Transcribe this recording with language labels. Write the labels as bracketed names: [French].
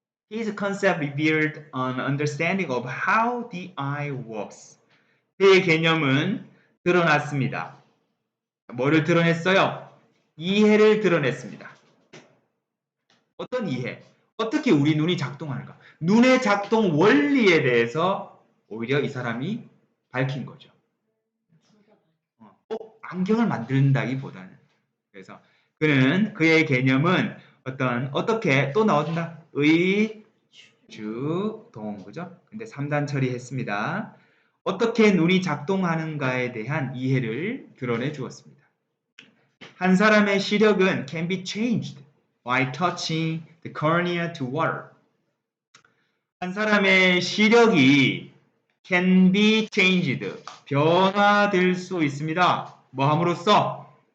[English] His concept revealed an understanding of how the eye works. [Korean] 그의 개념은 드러났습니다. 뭐를 드러냈어요? 이해를 드러냈습니다. 어떤 이해? 어떻게 우리 눈이 작동하는가? 눈의 작동 원리에 대해서 오히려 이 사람이 밝힌 거죠. 꼭 안경을 만든다기보다는. 그래서 그는 그의 개념은 어떻게 또 나온다. 주, 동, 그죠? 근데 3단 처리했습니다. 어떻게 눈이 작동하는가에 대한 이해를 드러내 주었습니다. 한 사람의 시력은 [English] can be changed by touching the cornea to water. [Korean] 한 사람의 시력이 [English] can be changed, [Korean] 변화될 수 있습니다. 뭐 함으로써?